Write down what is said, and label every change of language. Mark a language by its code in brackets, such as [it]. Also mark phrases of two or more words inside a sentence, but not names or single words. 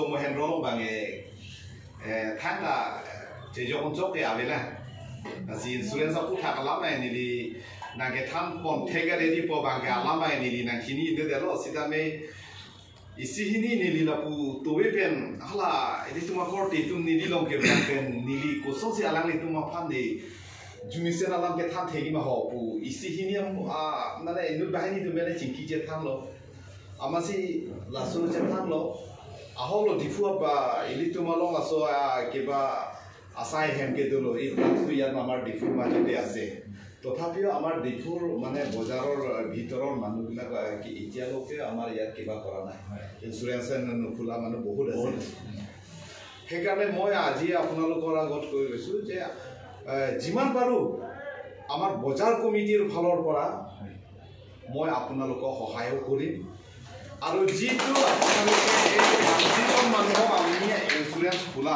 [mjw] Mahindra lo bange thanda je jokon chok ke avela si insurance aku thakala mai ni di nangke tham pon thega ready po bangke alamai ni nang kini inde delo sida me isi hini nili lapu towe pen hala ini tuma korti tum nili longke pen nili koso si alang li tuma phan de jumisen alam ke tham thegi ma ho pu isi hini mane inu bahini tu mene chingki je tham lo amasi lasu je tham lo aholo difu ba ili tuma long aso kiba asai hem ke dolo i tu yar amar difu ma jete ase [as] তথাপিও আমাৰ দেশৰ মানে বজাৰৰ ভিতৰৰ মানুহবিলাক কি এতিয়ালৈকে আমাৰ ইয়াত কিবা কৰা নাই ইঞ্চুৰেঞ্চ নোখোলা মানুহ বহুত আছে সেইকাৰণে মই আজি আপোনালোকৰ আগত কৈ গৈছোঁ যে যিমান পাৰোঁ আমাৰ বজাৰ কমিটিৰ ফালৰ পৰা মই আপোনালোকক সহায় কৰিম আৰু যিটো আপোনালোকে যিজন মানুহক আমি ইঞ্চুৰেঞ্চ খোলাম